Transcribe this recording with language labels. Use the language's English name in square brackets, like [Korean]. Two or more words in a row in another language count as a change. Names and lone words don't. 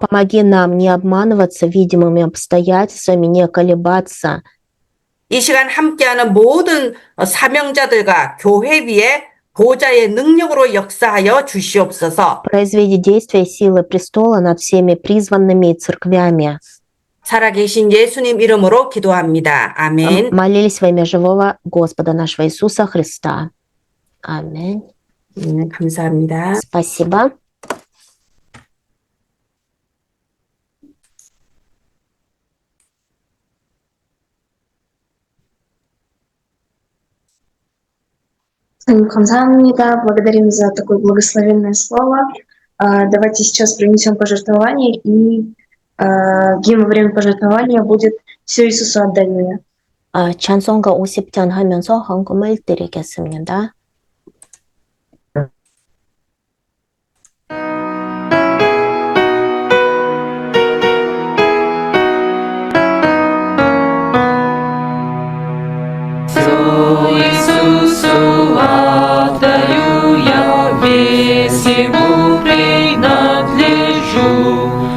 [Russian] Помоги нам не обманываться видимыми обстоятельствами, не колебаться. [Korean] 이 시간 함께하는 모든 사명자들과 교회 위에 보좌의 능력으로 역사하여 주시옵소서. [Russian] Произведи действие силы престола над всеми призванными церквями. [Korean] 살아계신 예수님 이름으로 기도합니다. 아멘. [Russian] Молились во имя живого Господа нашего Иисуса Христа. Аминь. [Korean] 감사합니다. [Russian] Спасибо. [Korean] 감사합니다. [Russian] Благодарим за такое благословенное слово. Давайте сейчас принесем пожертвование, и гимн во время пожертвования будет «Все Иисусу отдаю я». [Korean] 찬송가 50편 하면서 헌금을 드리겠습니다. [Russian] Иисусу отдаю я, весь Ему принадлежу.